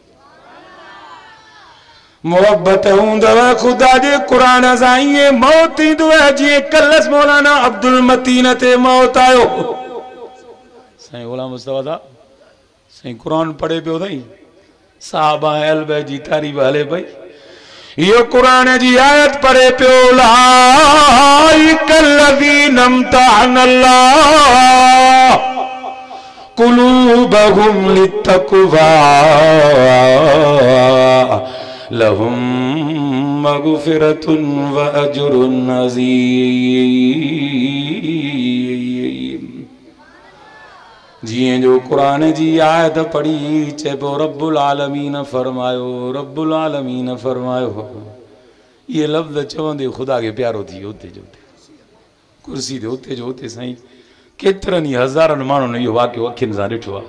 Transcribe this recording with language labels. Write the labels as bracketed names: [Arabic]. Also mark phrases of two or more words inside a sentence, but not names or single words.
[Sindhi] मोहब्बत हूंदव ख़ुदा जे कुरान सां ईअं मौत ईंदो आहे जीअं कल्ह मौलाना अब्दुल मतीन ते मौत आयो। साईं ग़ुलाम मुस्तफ़ा साहब साईं कुरान पढ़े पियो अथई साहबा अहल बैत जी तारीफ़ हले पई। इहो कुरान जी आयत पढ़े पियो [Arabic] أولئك الذين امتحن الله قلوبهم للتقوى لهم مغفرة وأجر عظيم. [Sindhi] जिए जो कुरान जी आयत पढ़ी चइबो [Arabic] رب العالمين [Sindhi] फरमायो [Arabic] رب العالمين [Sindhi] फरमायो। ये लफ्ज़ चवंदे खुदा के प्यारो थी उते जो उते कुर्सी ते उते जो उते साईं केतिरनि ई हज़ारनि माण्हुनि इहो वाक़ियो अखियुनि सां ॾिठो आहे।